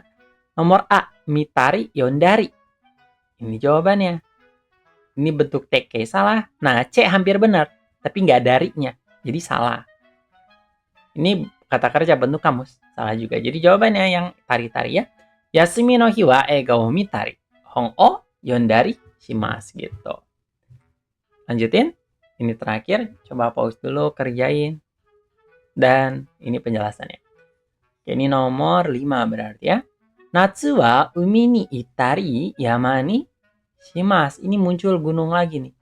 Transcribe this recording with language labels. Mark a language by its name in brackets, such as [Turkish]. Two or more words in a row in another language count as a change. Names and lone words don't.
[Indonesian] Nomor A, [Japanese] mitari yondari. [Indonesian] Ini jawabannya. Ini bentuk tk salah. Nah, C hampir benar, tapi nggak darinya. Jadi salah. Ini kata kerja bentuk kamus. Salah juga. Jadi jawabannya yang tari-tari ya. [Japanese] Yasumi no hi wa egao mitari. Hong o yondari shimasu gitu. [Indonesian] Lanjutin. Ini terakhir. Coba pause dulu, kerjain. Dan ini penjelasannya. Ini nomor 5 berarti ya. [Japanese] Natsu wa umi ni itari yama ni shimasu. [Indonesian] Ini muncul gunung lagi nih.